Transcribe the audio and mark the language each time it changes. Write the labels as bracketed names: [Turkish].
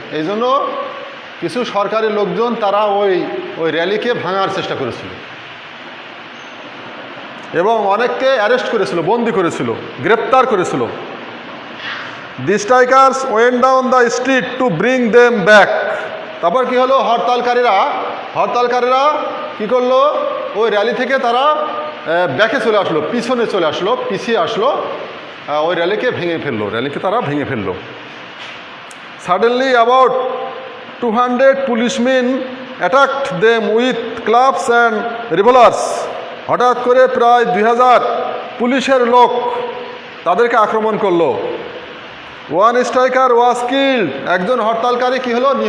[Bangla] এই জন্য কিছু সরকারি লোকজন তারা ওই র্যালিকে ভাঙার চেষ্টা করেছিল এবং অনেককে অ্যারেস্ট করেছিল, বন্দি করেছিল, গ্রেপ্তার করেছিল। [English] The strikers went down the street to bring them back. [Bangla] তারপর কি হলো? হরতালকারীরা কি করলো? ওই র্যালি থেকে তারা ব্যাকে চলে আসলো, পিছিয়ে আসলো, ওই র্যালিকে তারা ভেঙে ফেললো। [English] Suddenly about 200 policemen attacked them with clubs and revolvers. [Bangla] হঠাৎ করে প্রায় 2000 পুলিশের লোক তাদেরকে আক্রমণ করলো। [English] One striker was killed. [Bangla] একজন হরতালকারী কি হলো?